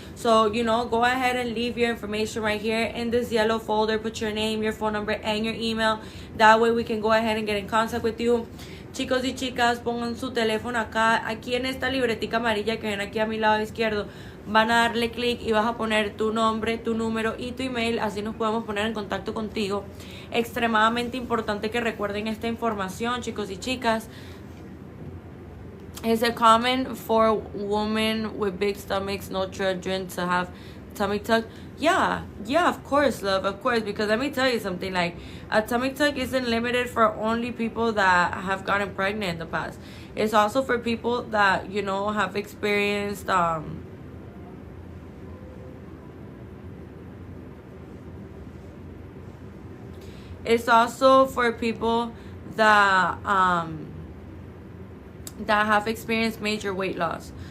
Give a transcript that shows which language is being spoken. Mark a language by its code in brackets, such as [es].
[en] So, you know, go ahead and leave your information right here in this yellow folder. Put your name, your phone number, and your email. That way we can go ahead and get in contact with you. [es] Chicos y chicas, pongan su teléfono acá, aquí en esta libretica amarilla que ven aquí a mi lado izquierdo. Van a darle clic y vas a poner tu nombre, tu número y tu email. Así nos podemos poner en contacto contigo. Extremadamente importante que recuerden esta información, chicos y chicas. [en] Is it common for women with big stomachs, no children, to have tummy tuck? Yeah, of course, love, of course. Because let me tell you something, like a tummy tuck isn't limited for only people that have gotten pregnant in the past. It's also for people that, you know, have experienced it's also for people that that have experienced major weight loss.